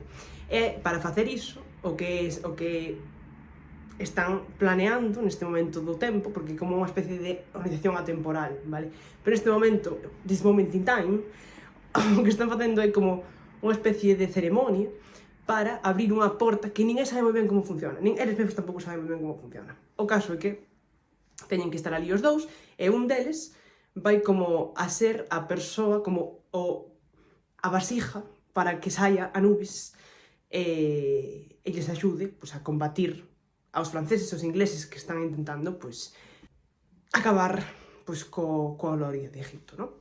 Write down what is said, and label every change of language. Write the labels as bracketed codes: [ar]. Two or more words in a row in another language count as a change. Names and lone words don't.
[gl] E para facer iso, o que están planeando neste momento do tempo, porque é como unha especie de organización atemporal, vale? Pero neste momento, [en] this moment in time, [gl] o que están facendo é como unha especie de ceremonia para abrir unha porta que ninguén sabe moi ben como funciona, nin eles mesmos tampouco saben moi ben como funciona. O caso é que teñen que estar ali os dous, e un deles vai como a ser a persoa, como a vasija para que saia Anubis e lles axude a combatir aos franceses e aos ingleses que están intentando acabar coa gloria de Egipto, non?